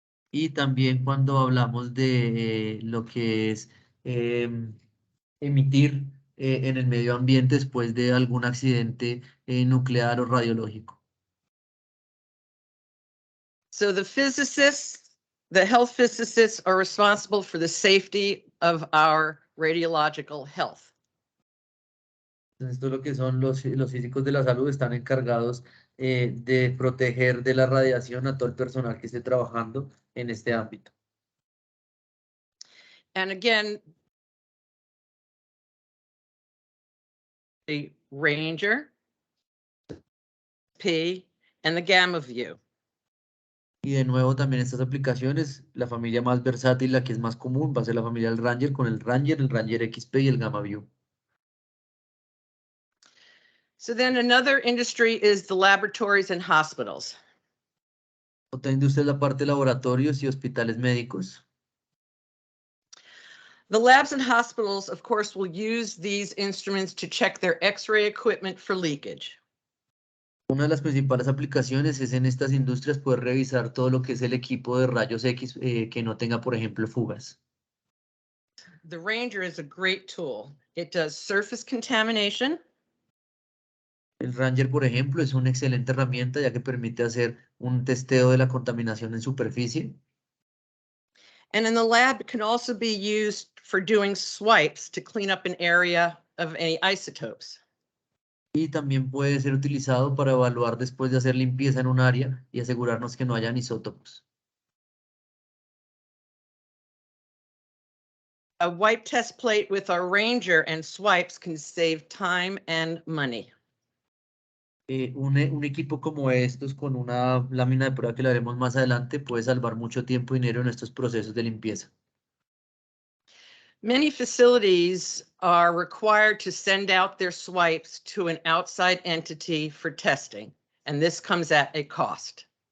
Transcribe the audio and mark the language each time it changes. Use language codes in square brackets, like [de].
[es] Y también cuando hablamos de lo que es emitir en el medio ambiente después de algún accidente nuclear o radiológico. [en] So the physicists, the health physicists are responsible for the safety of our radiological health. [es] Entonces, esto es lo que son los físicos de la salud, están encargados de proteger de la radiación a todo el personal que esté trabajando en este ámbito. [en] And again, the Ranger, P, and the Gamma View. [es] Y de nuevo también estas aplicaciones, la familia más versátil, la que es más común, va a ser la familia del Ranger con el Ranger XP y el Gamma View. [en] So then another industry is the laboratories and hospitals. [es] Otra industria es la parte de laboratorios y hospitales médicos. [en] The labs and hospitals, of course, will use these instruments to check their X-ray equipment for leakage. [es] Una de las principales aplicaciones es en estas industrias poder revisar todo lo que es el equipo de rayos X que no tenga, por ejemplo, fugas. [en] The Ranger is a great tool. It does surface contamination. [es] El Ranger, por ejemplo, es una excelente herramienta ya que permite hacer un testeo de la contaminación en superficie. [en] And in the lab, it can also be used for doing swipes to clean up an area of any isotopes. [es] Y también puede ser utilizado para evaluar después de hacer limpieza en un área y asegurarnos que no hayan isótopos. [en] A wipe test plate with our Ranger and swipes can save time and money. [es] Un equipo como estos con una lámina de prueba que la veremos más adelante puede salvar mucho tiempo y dinero en estos procesos de limpieza. [en] Many facilities are required to send out their swipes to an outside entity for testing, and this comes at a cost.